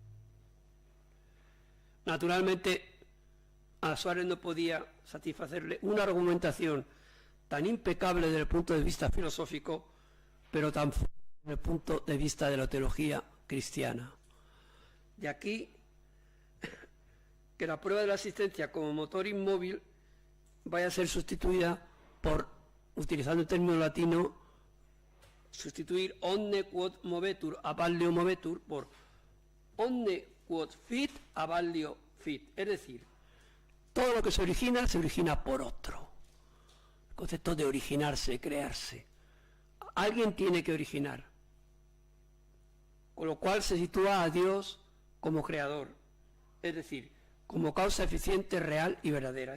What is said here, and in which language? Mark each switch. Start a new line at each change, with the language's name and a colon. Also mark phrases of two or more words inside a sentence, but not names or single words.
Spanish: Naturalmente, a Suárez no podía satisfacerle una argumentación tan impecable desde el punto de vista filosófico, pero tan fuerte desde el punto de vista de la teología cristiana. De aquí que la prueba de la existencia como motor inmóvil vaya a ser sustituida por, utilizando el término latino, sustituir
Latin: omne quod movetur a vallio movetur
Spanish: por
Latin: omne quod fit a vallio fit.
Spanish: Es decir, todo lo que se origina por otro. El concepto de originarse, crearse. Alguien tiene que originar. Con lo cual se sitúa a Dios como creador. Es decir, como causa eficiente, real y verdadera.